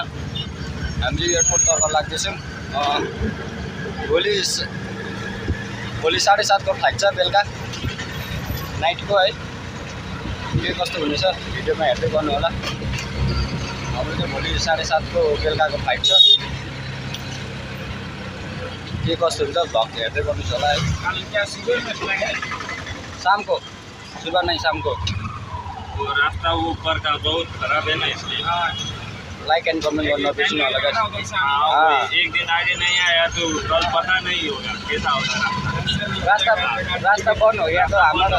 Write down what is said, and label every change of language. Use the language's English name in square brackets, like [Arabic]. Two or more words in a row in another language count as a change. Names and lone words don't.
[Nepali] हामीले एयरपोर्टतर्फ लाग्दैछौँ। भोलि 7:30 को फ्लाइट छ बेलुका नाइटको है। के कस्तो हुनेछ भिडियोमा हेर्दै गर्नु होला। हाम्रो चाहिँ भोलि 7:30 को बेलुकाको फ्लाइट छ। के कस्तो हुन्छ भ्लग हेर्दै गर्नुहोस् होला है। [Hindi] शाम को सुबह नहीं शाम को। रास्ता ऊपर का बहुत खराब है ना, इसलिए [English] like and comment [Hindi] करना बिल्कुल ना लगा। एक दिन आगे नहीं आया तो कल पता नहीं होगा कैसा होगा। रास्ता बंद हो गया तो हमारा